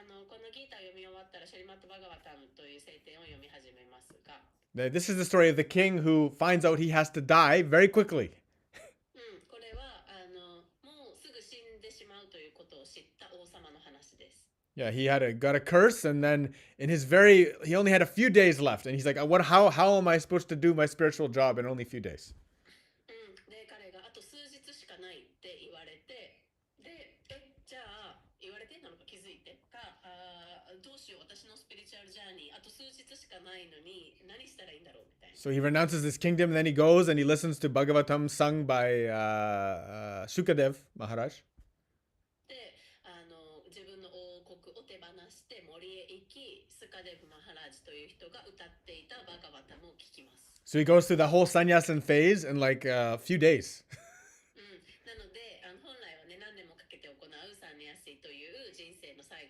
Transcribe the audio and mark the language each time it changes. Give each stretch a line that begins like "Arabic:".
Japanese: このギータを読み終わったらシリマット・バガバタムという聖典を読み始めますが。
English: This is the story of the king who finds out he has to die very quickly.
Japanese: これはもうすぐ死んでしまうということを知った王様の話です。
English: Yeah, he got a curse, and then he only had a few days left, and he's like, how am I supposed to do my spiritual job in only a few days?
Japanese: で、彼があと数日しかないって言われて、で、じゃあ言われてなのか気づいてか、どうしよう私のスピリチュアルジャーニーあと数日しかないのに何したらいいんだろうみたいな。
English: So he renounces his kingdom, and then he goes and he listens to Bhagavatam sung by Shukadev Maharaj.
Japanese: で、自分の王国を手放して森へ行き、スカデブ・マハラージという人が歌っていたバガバタムを聞きます。
English: So he goes through the whole sannyasin phase in like a few days.
Japanese: なので本来はね何年もかけて行うサンニャシという人生の